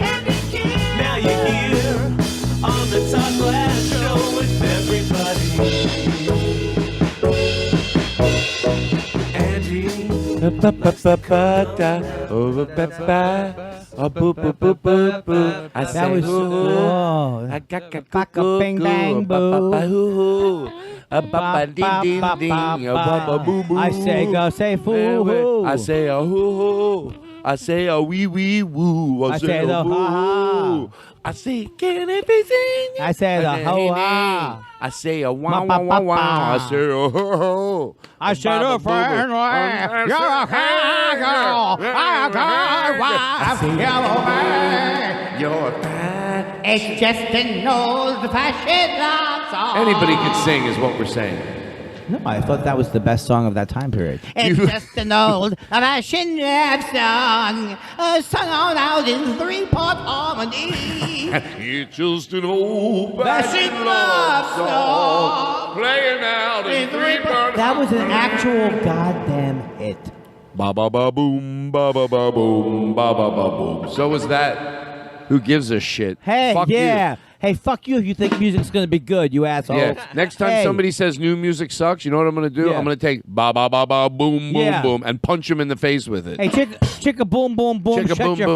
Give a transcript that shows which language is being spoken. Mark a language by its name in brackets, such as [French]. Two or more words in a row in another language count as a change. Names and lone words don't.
[English] Now you're here on the Todd Glass Show with everybody. Andy. I That was I bang bang boo. I I say go say foo hoo. I say a hoo hoo. I I say a wee wee woo. I say the woo. ha-ha. I say, can it be seen? I say the ho-ha. I say a wow, wow, wow, wow. I say a ho, ho. I say the friend, you're a kind girl. I'm a kind wife. Yellow man. You're fine. It's just an old-fashioned love song. Anybody could sing is what we're saying. No, I thought that was the best song of that time period. It's just an old-fashioned love song, sung out in three-part harmony. It's just an old-fashioned love song playing out in three-part. That was an actual goddamn hit. Ba ba ba boom, ba ba ba boom, ba ba ba boom. So was that. Who gives a shit? Hey, Fuck yeah. You. Hey, fuck you if you think music's going to be good, you asshole. Yeah. Next time Hey. somebody says new music sucks, you know what I'm going to do? Yeah. I'm going to take ba ba ba ba boom, boom, Yeah. boom, and punch him in the face with it. Hey, chicka boom, boom, boom, Chicka shut boom, your